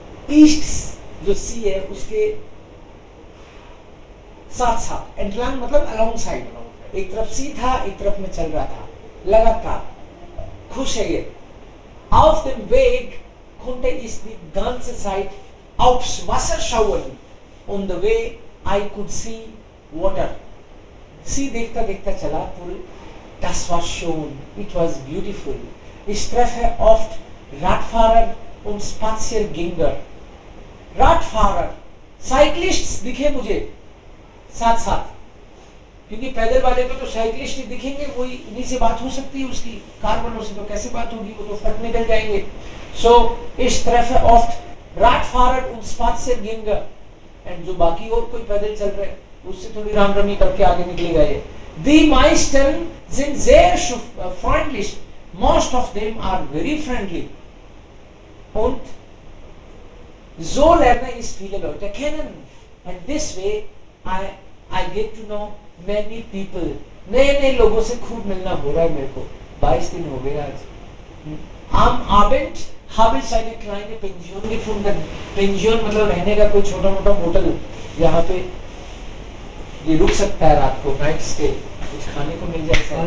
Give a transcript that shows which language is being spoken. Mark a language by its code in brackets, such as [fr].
[hi] East जो सी है उसके साथ साथ. एंटलांग मतलब अलोंग साइड. एक तरफ सी था, एक तरफ में चल रहा था लगातार. खुश है ये. [de] Auf dem Weg konnte ich die ganze Zeit aufs Wasser schauen. [en] On the way I could see water. [hi] सी देखता देखता चला पूरे. [de] Das war schön. [en] It was beautiful. [de] Ich treffe oft Radfahrer und Spaziergänger. [hi] Radfahrer, साइक्लिस्ट्स दिखे मुझे साथ साथ, क्योंकि पैदल वाले को तो साइक्लिस्ट ही दिखेंगे, वही इन्हीं से बात हो सकती है उसकी. कार वालों से तो कैसे बात होगी, वो तो फट निकल जाएंगे. [de] So ich treffe oft Radfahrer und Spaziergänger. [hi] And जो बाकी और कोई पैदल चल रहे उससे थोड़ी राम रमी करके आगे निकलेगा ये. [de] Die meisten sind sehr freundlich. [en] Most of them are very friendly. [de] Und so lerne ich viele Leute kennen. [en] And this way I get to know many people. [hi] नए लोगों से खूब मिलना हो रहा है मेरे को. 22 दिन हो गए आज. [de] Am Abend habe ich eine kleine Pension gefunden. [hi] Pension मतलब रहने का कोई छोटा मोटा होटल, यहाँ पे ये रुक सकता है रात को, नाइट स्टे, कुछ खाने को मिल जाए.